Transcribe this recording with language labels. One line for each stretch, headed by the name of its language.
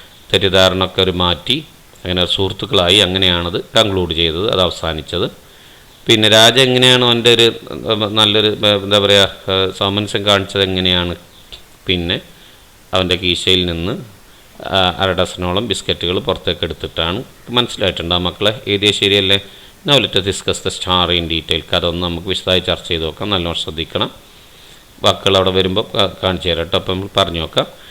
Malayalam: തെറ്റിദ്ധാരണയൊക്കെ ഒരു മാറ്റി, അങ്ങനെ സുഹൃത്തുക്കളായി. അങ്ങനെയാണത് കൺക്ലൂഡ് ചെയ്തത്, അത് അവസാനിച്ചത്. പിന്നെ രാജ എങ്ങനെയാണ് അവൻ്റെ ഒരു നല്ലൊരു എന്താ പറയുക സാമൻസം കാണിച്ചത്? എങ്ങനെയാണ്? പിന്നെ അവൻ്റെ കീശയിൽ നിന്ന് 1/2 ഡസനോളം ബിസ്ക്കറ്റുകൾ പുറത്തേക്ക് എടുത്തിട്ടാണ്. മനസ്സിലായിട്ടുണ്ടോ മക്കളെ? എഴുതിയ ശരിയല്ലേ?
English: Now let us discuss the story in detail.
Malayalam: കഥ ഒന്ന് നമുക്ക് വിശദമായി ചർച്ച ചെയ്ത് നോക്കാം. നല്ലോണം ശ്രദ്ധിക്കണം. വാക്കുകൾ അവിടെ വരുമ്പോൾ കാണിച്ചു തരാം കേട്ടോ. അപ്പം നമ്മൾ പറഞ്ഞു നോക്കാം.